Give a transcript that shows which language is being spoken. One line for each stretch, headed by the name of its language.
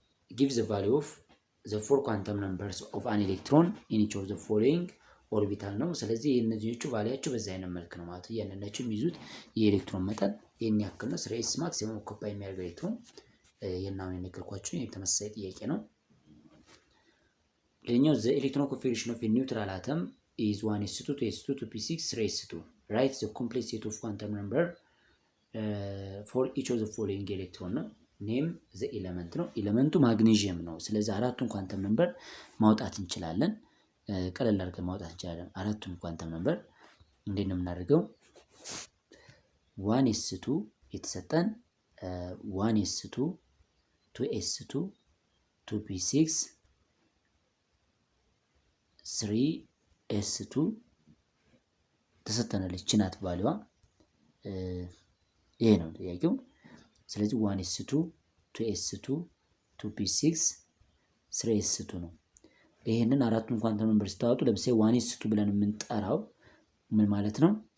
English: give the value of the four quantum numbers of an electron in each of the following orbital
Amharic: ነው። ስለዚህ እነዚህኞቹ ቫልያቸው በዛ አይነት መልክ ነው ማለት ነው። ያንነቹ የሚይዙት የኤሌክትሮን መጠን ይሄን ያክል ነው። 3s ማክሲመም ኦኩፓይ የሚያደርገው ኤሌክትሮን የናውን የነገርኳችሁ ተመሳሳይ ጥያቄ ነው። ሌላኛው
English: the electron configuration of a neutral atom is 1s2 2s2 2p6 3s2. write the complete set of quantum number for each of the following electron ነው። name the element ነው።
Amharic: ኤሌመንቱ ማግኔዥየም ነው። ስለዚህ አራቱን ኳንተም ነምበር ማውጣት እንችላለን። ቀለል አድርገን ማውጣት እንችላለን። አራቱን ኳንተም ነምበር እንዴት ነው የምናደርገው? 1s2 የተሰጠን 1s2 2s2 2p6 3s2 ተሰጠናለች ናት ቫልዩዋ። ይሄ ነው ጥያቄው። ስለዚህ 1s2 2s2 2p6 3s2 ነው። ይሄንን አራቱን ኳንተም ነምበር ስታወጡ ለምሳሌ 1s2 ብለን የምንጠራው ምን ማለት ነው?